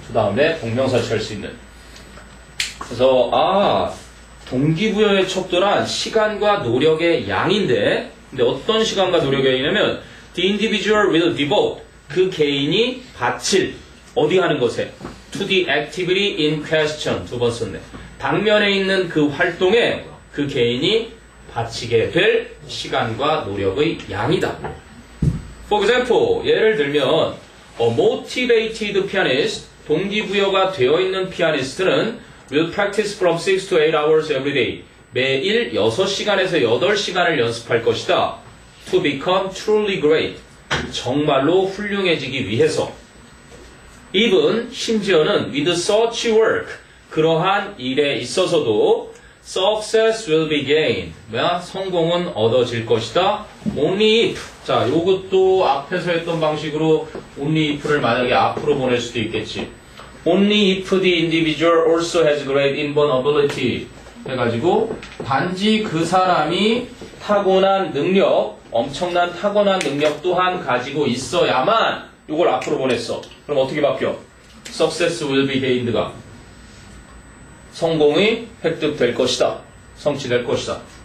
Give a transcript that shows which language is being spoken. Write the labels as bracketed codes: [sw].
[ko] 그 다음에 동명사 취할 수 있는. 그래서 동기부여의 척도란 시간과 노력의 양인데, 근데 어떤 시간과 노력의 양이냐면 [en] the individual will devote, [ko] 그 개인이 바칠, 어디 하는 것에? [en] to the activity in question, [ko] 두 번 썼네. 당면에 있는 그 활동에 그 개인이 바치게 될 시간과 노력의 양이다. [en] For example, 예를 들면 a motivated pianist, [ko] 동기부여가 되어 있는 피아니스트는 [en] will practice from 6 to 8 hours every day. [ko] 매일 6시간에서 8시간을 연습할 것이다. [en] To become truly great. [ko] 정말로 훌륭해지기 위해서. [en] Even, [ko] 심지어는 [en] with such work, [ko] 그러한 일에 있어서도 [en] success will be gained. [ko] 성공은 얻어질 것이다. [en] Only if. [ko] 자, 요것도 앞에서 했던 방식으로 [en] only if [ko] 를 만약에 앞으로 보낼 수도 있겠지. [en] Only if the individual also has great inborn ability. [ko] 해가지고 단지 그 사람이 타고난 능력, 엄청난 타고난 능력 또한 가지고 있어야만 요걸 앞으로 보냈어. 그럼 어떻게 바뀌어? [en] Success will be gained [ko] 가 성공이 획득될 것이다. 성취될 것이다.